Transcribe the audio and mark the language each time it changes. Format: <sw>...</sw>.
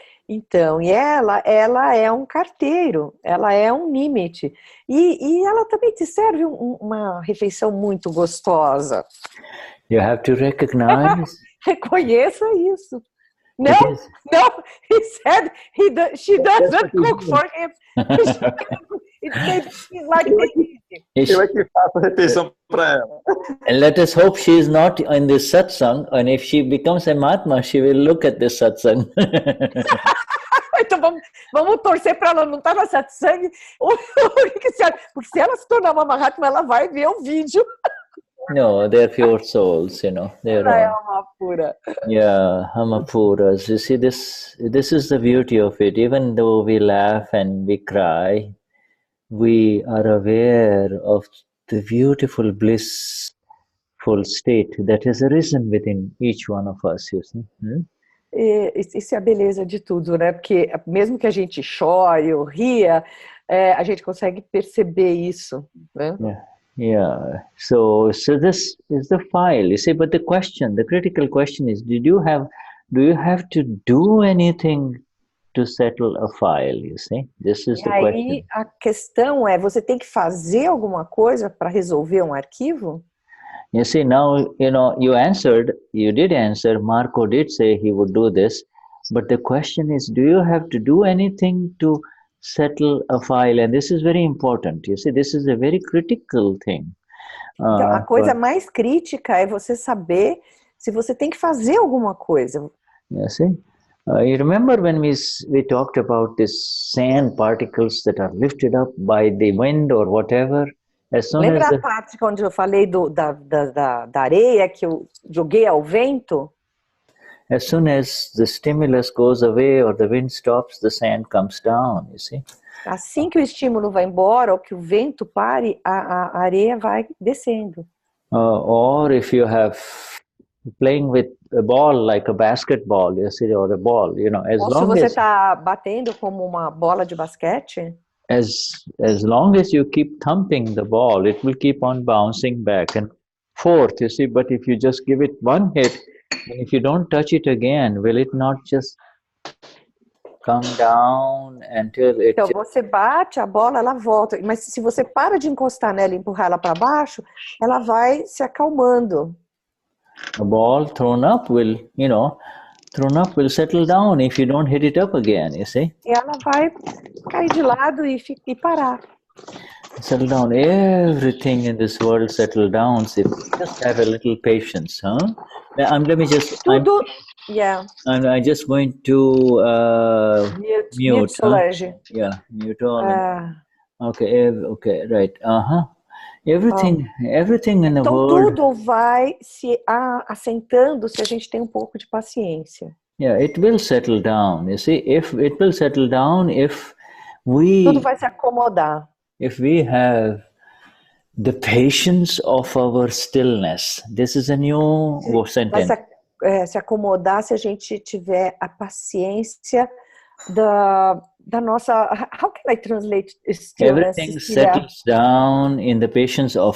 <pt>Então, e ela é um carteiro, ela é um nimit. E ela também te serve uma refeição muito gostosa.</pt> <en>You have to recognize.</en> <pt>Reconheça isso.</pt> <en>No, he said she doesn't cook for him. He's like</en> <pt>eu é que faço a refeição para ela.</pt> <en>And let us hope she is not in this satsang, and if she becomes a mahatma, she will look at this satsang.</en> <pt>Então vamos torcer para ela não estar na satsang, porque se ela se tornar uma mahatma, ela vai ver o vídeo.</pt> <en>No, they're pure souls, They're all pura. Yeah, Amapuras. You see, this is the beauty of it. Even though we laugh and we cry, we are aware of the beautiful, blissful state that has arisen within each one of us, you see.</en> <pt>Isso é a beleza de tudo, né? Porque mesmo que a gente chore ou ria, a gente consegue perceber isso, né?</pt> <en>Yeah. So this is the file. You see, but the critical question is, do you have to do anything to settle a file? You see, this is the question.</en> <pt>E aí a questão é, você tem que fazer alguma coisa para resolver um arquivo?</pt> <en>You see, now you did answer. Marco did say he would do this, but the question is, do you have to do anything to settle a file? And this is very important. You see, this is a very critical thing.</en> <pt>Então, a coisa mais crítica é você saber se você tem que fazer alguma coisa.</pt> <en>You see, you remember when we talked about these sand particles that are lifted up by the wind or whatever?</en> <pt>Lembra a parte onde eu falei da areia que eu joguei ao vento?</pt> <en>As soon as the stimulus goes away or the wind stops, the sand comes down, you see.</en> <pt>Assim que o estímulo vai embora ou que o vento pare, a areia vai descendo.</pt> <en>Or if you have playing with a ball like a basketball, you see, or a ball,</en> <pt>Ou se você está batendo como uma bola de basquete,</pt> <en>as long as you keep thumping the ball, it will keep on bouncing back and forth, you see. But if you just give it one hit, and if you don't touch it again, will it not just come down until it...</en> <pt>Então, você bate a bola, ela volta. Mas se você para de encostar nela e empurrar ela para baixo, ela vai se acalmando.</pt> <en>A ball thrown up will, thrown up will settle down if you don't hit it up again, you see.</en> <pt>E ela vai cair de lado e parar.</pt> <en>Settle down. Everything in this world settle down if you just have a little patience, huh? Let me just.</en> <pt>Tudo. Yeah.</pt> <en>I'm just going to mute. Solange. Yeah, mute all. Okay. Okay. Right. Everything in the</en> <pt>então,</pt> <en>world.</en> <pt>Tudo vai se assentando se a gente tem um pouco de paciência.</pt> <en>Yeah, it will settle down. You see, if it will settle down if we.</en> <pt>Tudo vai se acomodar.</pt> <en>If we have the patience of our stillness. This is a new sentence.</en> <pt>Vai se acomodar se a gente tiver a paciência da nossa...</pt> <en>How can I translate stillness? Everything settles down in the patience of</en>